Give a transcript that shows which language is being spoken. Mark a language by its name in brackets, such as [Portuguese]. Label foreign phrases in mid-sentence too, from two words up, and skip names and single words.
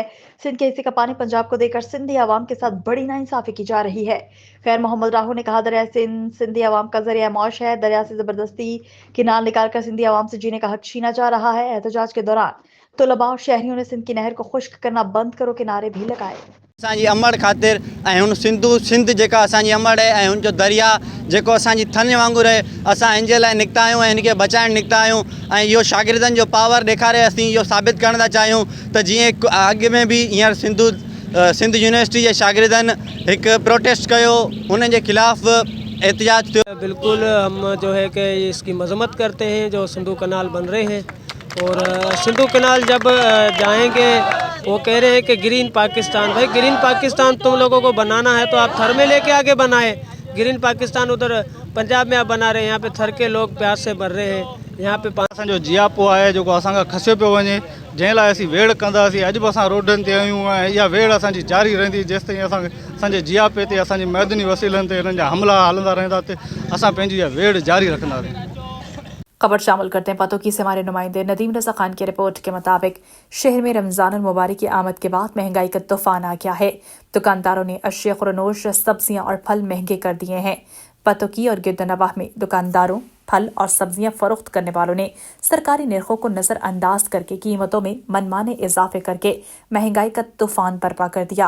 [Urdu] سندھ کے حصے کا پانی پنجاب کو دے کر سندھی عوام کے ساتھ بڑی ناانصافی کی جا رہی ہے. خیر محمد راہو نے کہا دریا سندھ سندھی عوام کا ذریعہ معاش ہے. دریا سے زبردستی کنار نکال کر سندھی عوام سے جینے کا حق چھینا جا رہا ہے. احتجاج کے دوران طلبہ اور شہریوں نے سندھ کی نہر کو خشک کرنا بند کرو کے نعرے بھی لگائے. [Sindhi] असांजी अमड़ ख़ातिर ऐं हुन सिंध जेका असांजी अमड़ आहे ऐं हुनजो दरिया जेको असांजी थन वांगुरु आहे, असां हिन जे लाइ निकिता आहियूं ऐं हिनखे बचाइण निकिता आहियूं। ऐं इहो शागिर्दनि जो पावर ॾेखारे असीं इहो साबित करण था चाहियूं त जीअं अॻु में बि हींअर सिंध यूनिवर्सिटी जे शागिर्दनि हिकु प्रोटेस्ट कयो, हुन जे ख़िलाफ़ एहतजाज थियो। [Urdu] بالکل ہم جو ہے کہ اس کی مذمت کرتے ہیں جو سندھو کنال بن رہے ہیں. اور سندھو کنال جب جائیں گے وہ کہہ رہے ہیں کہ گرین پاکستان، بھائی گرین پاکستان تم لوگوں کو بنانا ہے تو آپ تھر میں لے کے آگے بنائے. گرین پاکستان ادھر پنجاب میں آپ بنا رہے ہیں، یہاں پہ تھر کے لوگ پیاس سے مر رہے ہیں. یہاں پہ [Sindhi] असांजो जियापो आहे जेको असांखां खसियो पियो वञे, जंहिं लाइ असीं वेड़ कंदासीं। अॼु बि असां रोडनि ते आहियूं ऐं इहा वेड़ असांजी जारी रहंदी जेसिताईं असांजे जियापे ते असांजे मैदनी वसीलनि ते हिननि जा हमला हलंदा रहंदा ते असां पंहिंजी इहा वेड़ जारी रखंदासीं। [Urdu] خبر شامل کرتے ہیں پتوکی سے ہمارے نمائندے ندیم رضا خان کی رپورٹ کے مطابق شہر میں رمضان مبارک کی آمد کے بعد مہنگائی کا طوفان آ گیا ہے. دکانداروں نے اشیائے خورونوش، سبزیاں اور پھل مہنگے کر دیے ہیں. پتوکی اور گردونواح میں دکانداروں، پھل اور سبزیاں فروخت کرنے والوں نے سرکاری نرخوں کو نظرانداز کر کے قیمتوں میں من مانے اضافے کر کے مہنگائی کا طوفان برپا کر دیا.